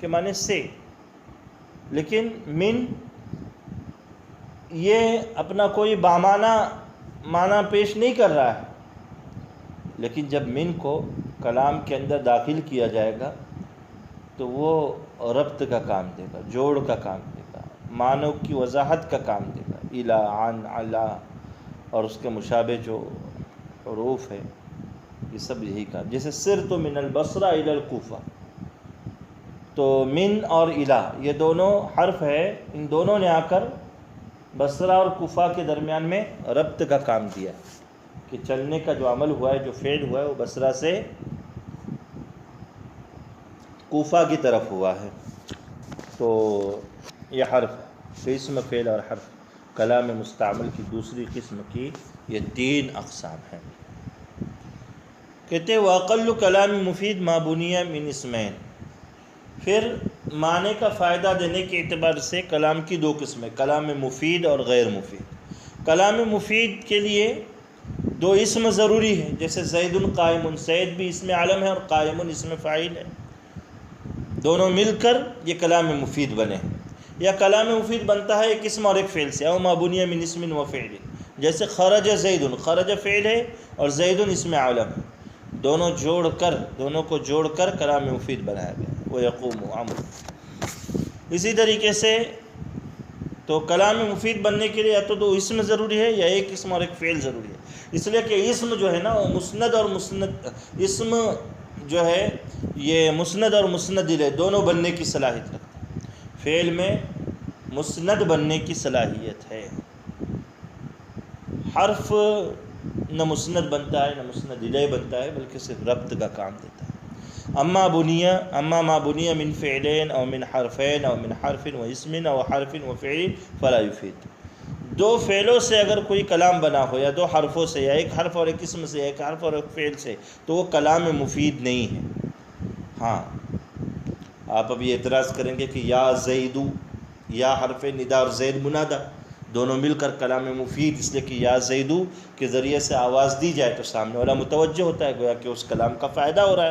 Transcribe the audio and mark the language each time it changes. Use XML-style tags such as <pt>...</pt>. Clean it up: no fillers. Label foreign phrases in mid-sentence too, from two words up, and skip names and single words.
<ur>جیسے من کے معنی سے، لیکن من یہ اپنا کوئی بامانہ معنی پیش نہیں کر رہا ہے، لیکن جب من کو کلام کے اندر داخل کیا جائے گا تو وہ ربط کا کام دے گا، جوڑ کا کام دے گا، معنوں کی وضاحت کا کام دے گا، الا، عن، علی اور اس کے مشابہ جو حروف ہے یہ سب یہی کام. جیسے</ur> <ar>سرت من البصرہ الی الکوفہ،</ar> <ur>تو من اور الا یہ دونوں حرف ہے، ان دونوں نے آ کر بصرہ اور کوفہ کے درمیان میں ربط کا کام دیا کہ چلنے کا جو عمل ہوا ہے، جو فعل ہوا ہے، وہ بصرہ سے کوفہ کی طرف ہوا ہے. تو یہ حرف ہے، اسم، فعل اور حرف کلام مستعمل کی دوسری قسم کی یہ 3 اقسام ہیں. کہتے ہیں</ur> <ar>وَأَقَلُّ کلام مفید ما بُنِیَ من اسمین.</ar> <ur>پھر معنی کا فائدہ دینے کے اعتبار سے کلام کی 2 قسمیں، کلام مفید اور غیر مفید. کلام مفید کے لیے 2 اسم ضروری ہے، جیسے زید قائم، زید بھی اسم عالم ہے اور قائم اسم فاعل ہے، دونوں مل کر یہ کلام مفید بنے. یا کلام مفید بنتا ہے ایک اسم اور ایک فعل سے،</ur> <ar>او ما بنی من اسم و فعل،</ar> <ur>جیسے</ur> <ar>خرج زید،</ar> <ur>خرج فعل ہے اور زید اسم عالم ہے، دونوں کو جوڑ کر کلام مفید بنایا گیا.</ur> <ar>وَيَقُومُ عَمْرُ.</ar> <ur>اسی طریقے سے تو کلام مفید بننے کے لیے یا تو 2 اسم ضروری ہے یا ایک اسم اور ایک فعل ضروری ہے. اس لیے کہ اسم جو ہے نا وہ مسند اور اسم جو ہے یہ مسند اور مسند الیہ دونوں بننے کی صلاحیت رکھتا ہے. فعل میں مسند بننے کی صلاحیت ہے، حرف نہ مسند بنتا ہے نہ مسند الیہ بنتا ہے، بلکہ صرف ربط کا کام دیتا ہے.</ur> <ar>اما ما بنی من فعلین او من حرفین او من حرف و اسم او حرف و فعل فلا یفید.</ar> <ur>2 فعلوں سے اگر کوئی کلام بنا ہو، یا 2 حرفوں سے، یا ایک حرف اور ایک اسم سے، ایک حرف اور ایک فعل سے، تو وہ کلام مفید نہیں ہے. ہاں آپ ابھی اعتراض کریں گے کہ یا زیدو، یا حرف ندا اور زید منادا دونوں مل کر کلام مفید، اس لیے کہ یا زیدو کے ذریعے سے آواز دی جائے تو سامنے والا متوجہ ہوتا ہے، گویا کہ اس کلام کا فائدہ ہو رہا ہے.</ur>